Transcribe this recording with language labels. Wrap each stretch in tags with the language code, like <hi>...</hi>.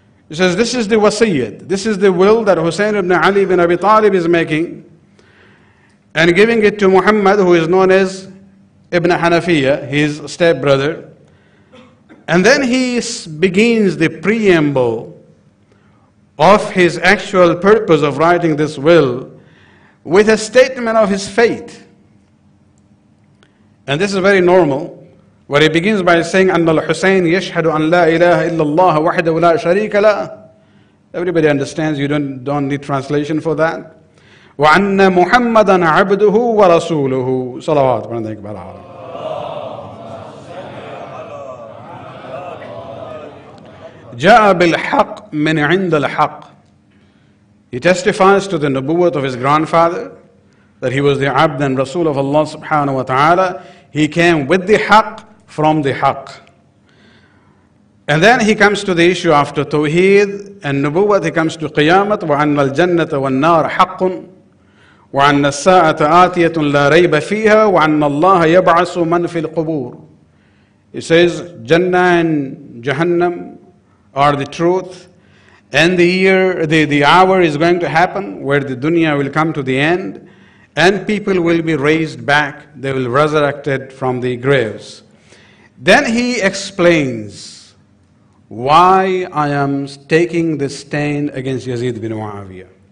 <en>He says, this is the wasiyyat, this is the will that Hussein ibn Ali ibn Abi Talib is making, and giving it to Muhammad, who is known as Ibn Hanafiya, his stepbrother. And then he begins the preamble of his actual purpose of writing this will with a statement of his faith. And this is very normal, where he begins by saying,</en> <ar>أن الحسين يشهد أن لا إله إلا الله وحده لا شريك له.</ar> <en>Everybody understands, you don't need translation for that.</en> <ar>وأن محمدا عبده ورسوله صلوات عليه وسلم. جاء بالحق من عند الحق.</ar> <en>He testifies to the nubuwwat of his grandfather, that he was the abd and rasul of Allah subhanahu wa ta'ala. He came with the haqq from the haqq. And then he comes to the issue after tawheed and nubuwwat, he comes to qiyamat,</en> <ar>وَأَنَّ الْجَنَّةَ وَالنَّارَ حَقٌّ وَأَنَّ السَّاعَةَ آتِيَةٌ لَا رَيْبَ فِيهَا وَأَنَّ اللَّهَ يَبْعَثُ مَنْ فِي الْقُبُورِ.</ar> <en>He says Jannah and Jahannam are the truth, and the hour is going to happen where the dunya will come to the end, and people will be raised back, they will be resurrected from the graves. Then he explains why I am taking the stand against Yazid bin Muawiyah.</en>